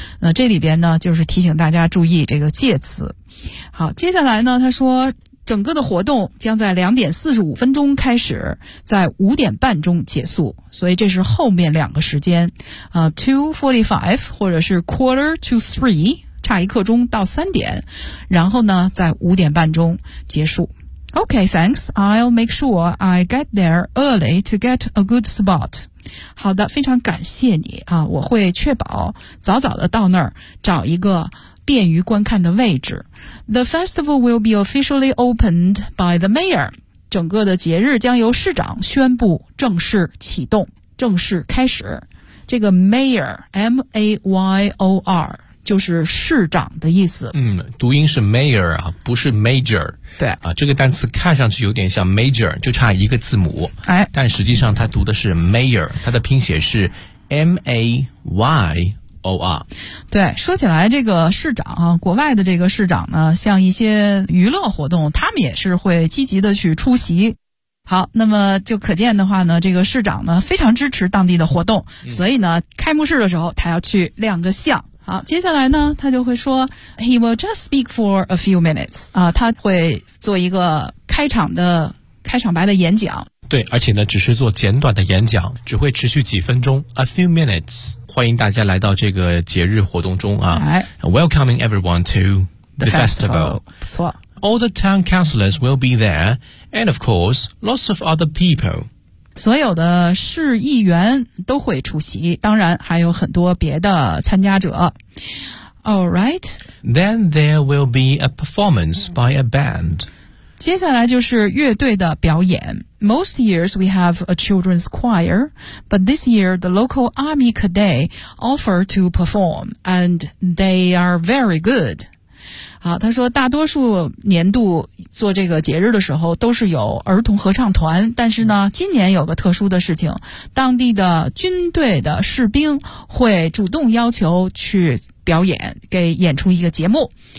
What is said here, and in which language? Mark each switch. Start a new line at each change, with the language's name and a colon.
Chinese: 那这里边呢，就是提醒大家注意这个介词。好，接下来呢，他说整个的活动将在2点45分钟开始，在5点半钟结束，所以这是后面两个时间 2:45 或者是 2:45 差一刻钟到3点，然后呢在5点半钟结束。
English: Okay, thanks. I'll make sure I get there early to get a good spot.
Chinese: 好的，非常感谢你啊，我会确保早早的到那儿找一个便于观看的位置。
English: The festival will be officially opened by the mayor.
Chinese: 整个的节日将由市长宣布正式启动，正式开始。这个 mayor, M-A-Y-O-R, 就是市长的意思。嗯，读音是 mayor, 不是 major。对。啊，这个单词看上去有点像 major, 就差一个字母。哎。但实际上它读的是 mayor, 它的拼写是M-A-Y-O-R。对，说起来这个市长啊，国外的这个市长呢，像一些娱乐活动，他们也是会积极的去出席。好，那么就可见的话呢，这个市长呢非常支持当地的活动，所以呢开幕式的时候他要去亮个相。好，接下来呢他就会说
English: He will just speak for a few minutes
Chinese: 啊，他会做一个开场的开场白的演讲。对，而且呢只是做简短的演讲，只会持续几分钟，
English: a few minutes。
Chinese: 欢迎大家来到这个节日活动中啊。
English: Welcoming everyone to the festival.
Chinese: 不错。
English: All the town councillors will be there, and of course, lots of other people.
Chinese: 所有的市议员都会出席，当然还有很多别的参加者。
English: All right. Then there will be a performance by a band.
Chinese: 接下来就是乐队的表演。
English: Most years we have a children's choir, but this year the local army cadet offered to perform, and they are very good.
Chinese: 好，他说大多数年度做这个节日的时候都是有儿童合唱团，但是呢今年有个特殊的事情，当地的军队的士兵会主动要求去表演，给演出一个节目。